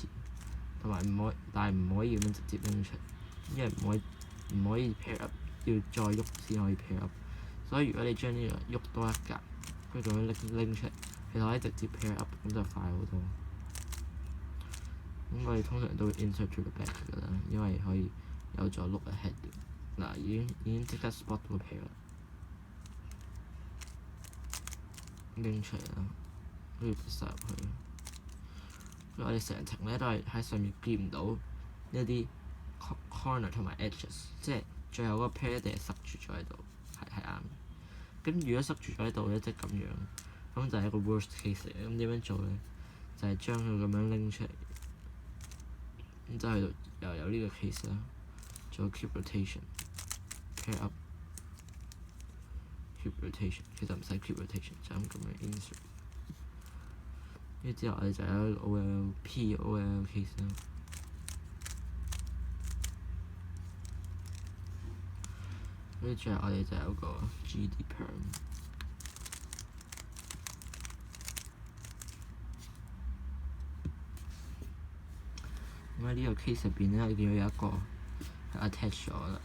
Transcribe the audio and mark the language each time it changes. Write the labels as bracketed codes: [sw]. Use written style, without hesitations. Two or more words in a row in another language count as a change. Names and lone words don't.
[yue] 同埋但係唔可以咁樣直接拎出，因為唔可以 [en] pair up， [yue] 要再喐先可以 [en] pair up。 [yue] 所以如果你將呢個喐多一格，跟住咁樣拎出嚟，其實可以直接 [en] pair up， [yue] 咁就快好多。咁我哋通常都會 [en] insert to the back [yue] 㗎啦，因為可以有助 [en] look ahead。 [yue] 嗱，已經即刻 spot 到個 pair 啦，拎出嚟啦，跟住塞入去。我哋成程咧都係喺上面見唔到一啲 corner 同埋 edges， 即係最後嗰個 pair 一定係塞住咗喺度，係啱。咁如果塞住咗喺度咧，即係咁樣，咁就係一個 [en] worst case [yue] 嚟嘅。咁點樣做咧？就係將佢咁樣拎出嚟，咁就係又有呢個 case 啦，做 [en] keep rotation， pair up， keep rotation， [yue] 其實唔使 [en] keep rotation， [yue] 就咁樣 insert。跟住之後我哋就有 OLP、OL case 啦。跟住最後我哋就有個 GD perm。咁喺呢個 case 入邊咧，你見到有一個係 attach 咗啦。